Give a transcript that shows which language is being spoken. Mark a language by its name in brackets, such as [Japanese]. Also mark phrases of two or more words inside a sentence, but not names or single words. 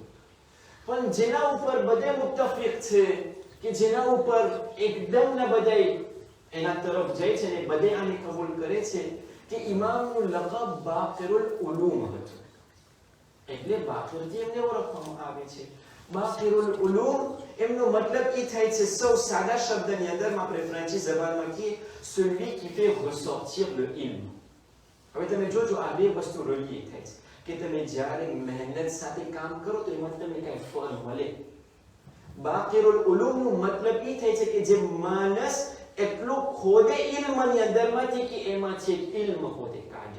[Gujarati] પણ જેના ઉપર બધે મુત્તફિક છે કે જેના ઉપર એકદમ ના બધાય એના તરફ જાય છે ને બધે આને કબૂલ કરે છે કે ઇમામનું લખબ બાકિરુલ ઉલૂમ હતું, એટલે બાકિરથી એમને ઓળખવામાં આવે છે. બાકિરુલ ઉલૂમ એમનો મતલબ એ થાય છે, સૌ સાદા શબ્દની અંદરમાં આપણે ફ્રેન્ચી જબાનમાં કહીએ [French] celui qui fait ressortir le ilm. [Gujarati] હવે તમે જોજો આ બે વસ્તુ રલીએ થાય છે કે તમે જ્યારે મહેનત સાથે કામ કરો તો એમાં તમને કઈ ફળ મળે. બાકિરુલ ઉલૂમનો મતલબ એ થાય છે કે જે માણસ એટલું ખોદે ઇલ્મની અંદરમાંથી કે એમાંથી ઇલ્મ પોતે કાઢે.